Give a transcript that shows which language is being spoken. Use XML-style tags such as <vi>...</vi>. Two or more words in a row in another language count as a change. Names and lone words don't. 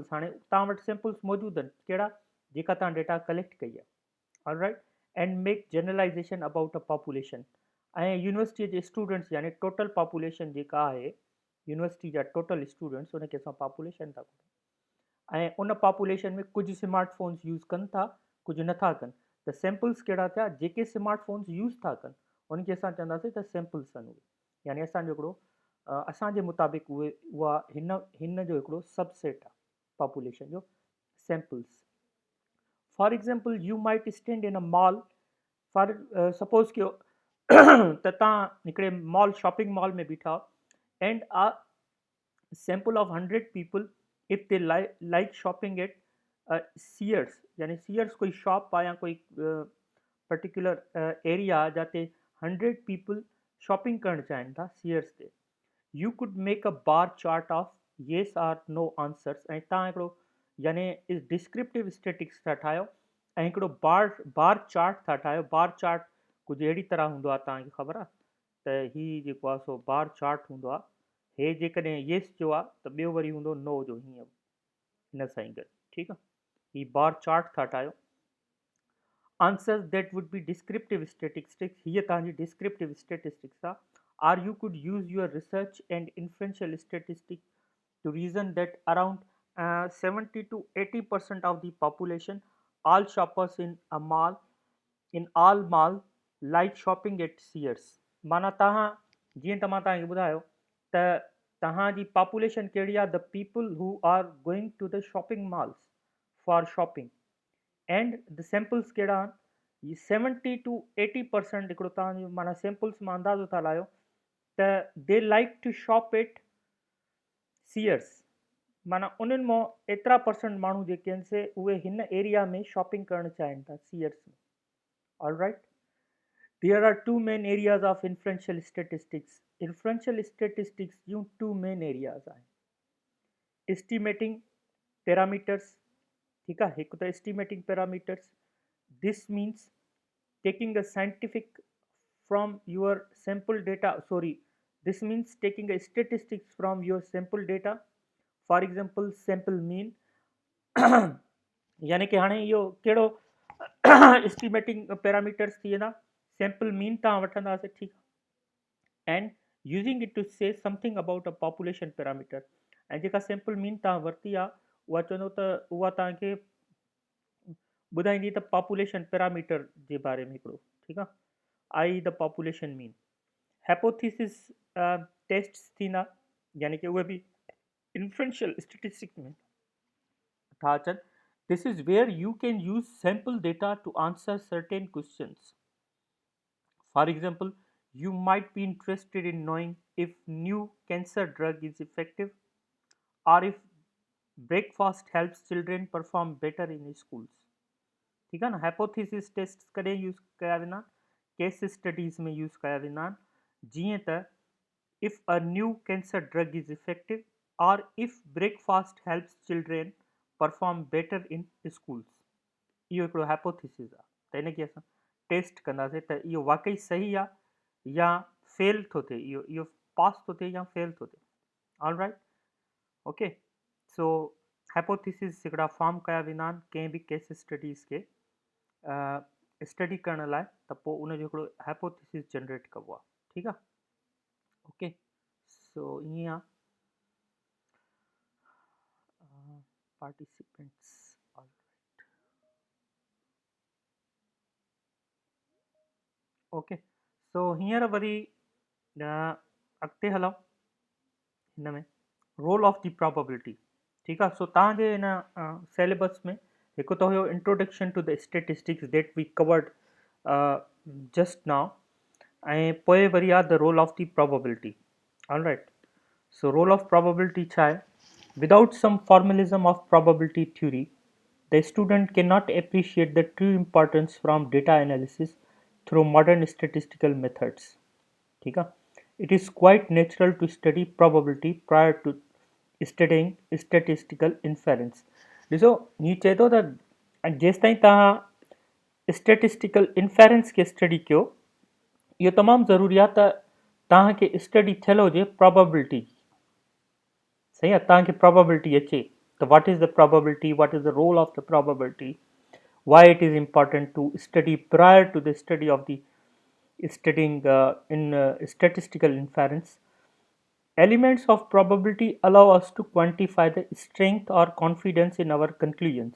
<sd>हाणे तव्हां वटि सैम्पल्स मौजूदु आहिनि कहिड़ा, जेका तव्हां डेटा कलेक्ट कई आहे. ऑलराइट.</sd> <en>and make generalization about a population.</en> <sd>ऐं यूनिवर्सिटीअ जे स्टूडेंट्स यानी</sd> <en>total population</en> <sd>जेका आहे यूनिवर्सिटी जा</sd> <en>total students</en> <sd>उनखे असां पॉपुलेशन था कयूं. ऐं उन पॉपुलेशन में कुझु स्मार्टफोन्स यूज़ कनि था, कुझु नथा कनि. त सैम्पल्स कहिड़ा थिया, जेके स्मार्टफोन्स यूज़ था कनि उनखे असां चवंदासीं त सैम्पल्स आहिनि उहे. यानी असांजो हिकिड़ो असांजे मुताबिक़ उहा हिन जो हिकिड़ो सबसेट आहे पॉपुलेशन जो, सैम्पल्स.</sd> <en>for example you might stand in a mall. for suppose</en> <sd>कयो त तव्हां हिकिड़े मॉल</sd> <en>shopping mall</en> <sd>में बीठा</sd> <en>and a sample of 100 people if they like shopping at Sears.</en> <sd>यानी सीयर्स कोई शॉप आहे या कोई</sd> <en>particular area</en> <sd>जिते 100</sd> <en>people shopping</en> <sd>करणु चाहिनि था सीयर्स ते.</sd> <en>you could make a bar chart of yes or no answers.</en> <sd>ऐं तव्हां हिकिड़ो यानी</sd> <en>descriptive statistics</en> <sd>था ठाहियो ऐं हिकिड़ो</sd> <en>bar chart</en> <sd>था ठाहियो.</sd> <en>bar chart</en> <sd>कुझु अहिड़ी तरह हूंदो आहे, तव्हांखे ख़बर आहे त हीअ जेको आहे सो</sd> <en>bar chart</en> <sd>हूंदो आहे. हे जेकॾहिं येस जो आहे त ॿियो वरी हूंदो नो जो, हीअं हिन सां ई गॾु. ठीकु आहे. हीअ</sd> <en>bar chart</en> <sd>था ठाहियो.</sd> <en>answers that would be descriptive statistics.</en> <sd>हीअ तव्हांजी</sd> <en>descriptive statistics</en> <sd>आहे.</sd> <en>Or you could use your research and inferential statistics to reason that around 70 to 80% of the population, all shoppers in all mall like shopping at Sears.</en> <sd>माना तव्हां जीअं त मां तव्हांखे ॿुधायो त तव्हांजी पॉपुलेशन कहिड़ी आहे,</sd> <en>the people who are going to the shopping malls for shopping. and the samples</en> <sd>कहिड़ा आहिनि, 70 to 80% हिकिड़ो तव्हांजो माना सैम्पल्स मां अंदाज़ो था लाहियो त</sd> <en>they like to shop at Sears.</en> <sd>माना उन्हनि मां एतिरा परसेंट माण्हू जेके आहिनि से उहे हिन एरिया में शॉपिंग करणु चाहिनि था, सीयर्स में.</sd> <en>alright. there are two main areas of inferential statistics. inferential statistics</en> <sd>जूं</sd> <en>two main areas</en> <sd>आहिनि.</sd> <en>estimating parameters.</en> <sd>ठीकु आहे. हिकु त</sd> <en>estimating parameters. this means taking a scientific from your sample data. This means taking a statistics from your sample data. For example, sample mean.</en> <sd>यानी कि हाणे इहो कहिड़ो</sd> <en>estimating parameters</en> <sd>थी वेंदा.</sd> <en>sample mean</en> <sd>तव्हां वठंदासीं. ठीकु आहे.</sd> <en>and using it to say something about a population parameter.</en> <sd>ऐं जेका</sd> <en>sample mean</en> <sd>तव्हां वरिती आहे उहा चवंदो त उहा तव्हांखे ॿुधाईंदी त</sd> <en>population parameter</en> <sd>जे बारे में हिकिड़ो. ठीकु आहे.</sd> <en>i the population mean. hypothesis tests</en> <sd>थींदा, यानी कि उहे बि</sd> <en>inferential statistics</en> <sd>में था अचनि.</sd> <en>this is where you can use sample data to answer certain questions. for example, you might be interested in knowing if new cancer drug is effective or if breakfast helps children perform better in schools.</en> <hi>ठीक है ना.</hi> <en>hypothesis test</en> <sd>कॾहिं यूज़ कया वेंदा,</sd> <en>case studies</en> <sd>में यूज़ कया वेंदा आहिनि, जीअं त</sd> <en>if a new cancer drug is effective or if breakfast helps children perform better in schools।</en> <sd>इहो हिकिड़ो हाइपोथेसिस आहे, त हिनखे असां टेस्ट कंदासीं त इहो वाक़ई सही आहे या फेल थो थिए, इहो पास थो थिए या फेल थो थिए।</sd> <en>all right, okay.</en> <sd>सो हाइपोथेसिस हिकिड़ा फॉर्म कया वेंदा आहिनि कंहिं बि</sd> <en>case studies</en> <sd>खे स्टडी करण लाइ, त पोइ उनजो हिकिड़ो हाइपोथेसिस जनरेट कबो आहे, ठीकु आहे, ओके। सो ईअं आहे पार्टिसिपेंट्स।</sd> <en>okay, so</en> <sd>हींअर वरी अॻिते हलूं हिन में</sd> <en>role of the probability,</en> <sd>ठीकु आहे।</sd> <en>सो</en> <sd>तव्हांजे हिन सिलेबस में हिकु त हुयो</sd> <en>introduction to the statistics that we covered just now,</en> <sd>ऐं पोइ वरी आहे</sd> <en>the role of the probability. all right, so role of probability</en> <sd>छा आहे?</sd> <en>without some formalism of probability theory, the student cannot appreciate the true importance from data analysis through modern statistical methods।</en> <hi>ठीक है,</hi> <en>it is quite natural to study probability prior to studying statistical inference।</en> <sd>ॾिसो हीअ चए थो त जेसि ताईं तव्हां</sd> <en>statistical inference</en> <sd>खे स्टडी कयो, इहो तमामु ज़रूरी आहे त तव्हांखे स्टडी थियल हुजे प्रोबेबिलिटी, सही आहे, तव्हांखे प्रोबेबिलिटी अचे त</sd> <en>what is the probability, what is the role of the probability, why it is important to study prior to the study of the studying in statistical inference। Elements of probability allow us to quantify the strength or confidence in our conclusions।</en>